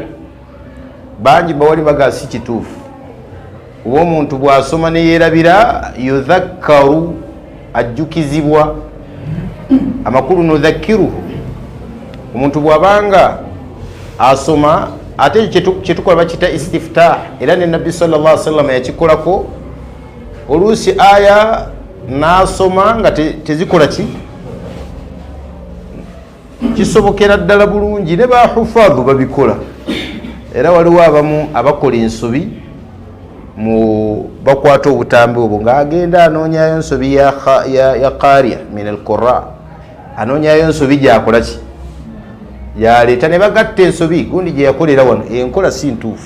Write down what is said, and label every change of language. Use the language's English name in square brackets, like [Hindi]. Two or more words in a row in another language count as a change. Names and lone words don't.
[Ganda] Bangi bawali bagasi kituufu oba omuntu bw'asoma ne yeerabira yudhakkaru ajjukizibwa amakulu nudhakkiruhu. Omuntu bw'abanga asoma ate kyetukola bakita istiftah era ne nabbi [Arabic] صلى الله عليه وسلم [Ganda] yakikolako oluusi aya n'asoma nga tezikola ki kisobokera ddala bulungi ne bahufadhu babikola. Era waliwo abamu abakola ensobi mu bakwata obutambi obwo ng'agenda anoonyayo ensobi ya [Arabic] قارئ من القراء [Ganda] anoonyayo ensobi gyakola ki yaleeta ne bagatta ensobi gundi gye yakolera wano enkola si ntuufu.